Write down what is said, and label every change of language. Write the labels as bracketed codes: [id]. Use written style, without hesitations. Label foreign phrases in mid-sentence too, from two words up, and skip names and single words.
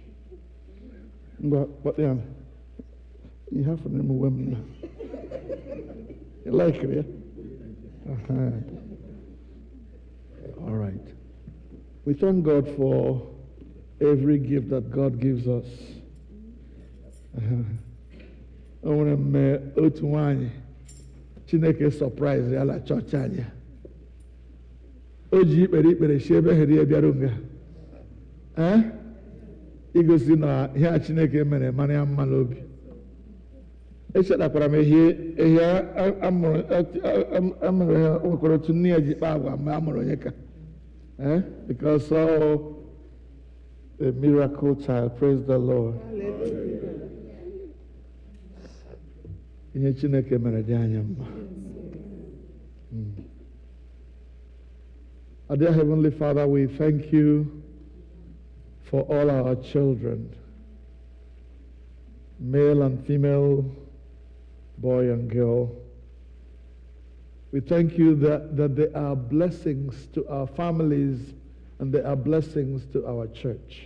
[en] But yeah, you have to remember women. You like it, yeah? All right. We thank God for every gift that God gives us. I want to make [ig] otu nwanyị Chineke surprise ya la chọọchị anyị. O ji ikpere si ebe heri ya bịara nga. Igosi na ihe a Chineke mere mara ya mma n'obi. Echetakwara m ihe amụrụ ya nwekwara otu nne ya ji kpaa agwa mgbe amụrụ onye ka. [en] Because a miracle child. Praise the Lord. [ig] Ihe Chineke mere dị anya mma. [en] Our dear Heavenly Father, we thank you for all our children, male and female, boy and girl. We thank you that they are blessings to our families and they are blessings to our church.